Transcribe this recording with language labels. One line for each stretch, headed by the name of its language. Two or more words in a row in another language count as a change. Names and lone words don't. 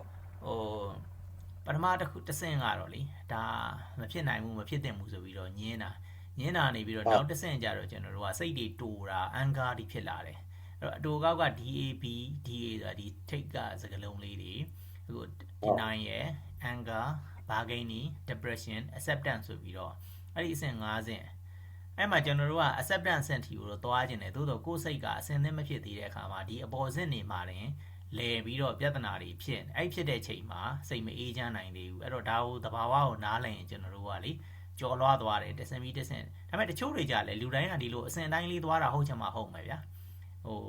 Burmese: ဟိုပထမတစ်ဆင့်ကတော့လေဒါမဖြစ်နိုင်ဘူးမဖြစ်သင့်ဘူးဆိုပြီးတော့ညင်းတာနေပြီးတော့ ဟုတ် နောက်တစ်ဆင့်ကျတော့ကျွန်တော်တို့ကစိတ်တွေတူတာ anger တွေဖြစ်လာတယ်အဲ့တော့အတူကောက်က DAB DA ဆိုတာဒီထိတ်ကစကလုံးလေးတွေဟို ဟုတ် deny ရယ်
English: anger bargaining depression acceptance
Burmese: ဆိုပြီးတော့အဲ့ဒီအဆင့်၅ဆင့်အဲ့မှာကျွန်တော်တို့က acceptance ဆင့်တီကိုတော့သွားခြင်းတယ်သို့တော့ကိုယ်စိတ်ကအဆင်သင့်မဖြစ်သေးတဲ့အခါမှာဒီအပေါ်ဆင့်နေမှာတင်လဲပြီးတော့ပြဿနာတွေဖြစ်အဲ့ဖြစ်တဲ့ချိန်မှာစိတ်မအေးချမ်းနိုင်သေးဘူးအဲ့တော့ဒါကိုသဘာဝကိုနားလည်ရင်ကျွန်တော်တို့ကလေကြော်လွှားသွားတယ်တဆင်ပြီးတဆင်ဒါပေမဲ့တချို့တွေကြလဲလူတိုင်းကဒီလိုအစဉ်တိုင်းလေးသွားတာဟုတ်ချင်မှဟုတ်မယ်ဗျာဟို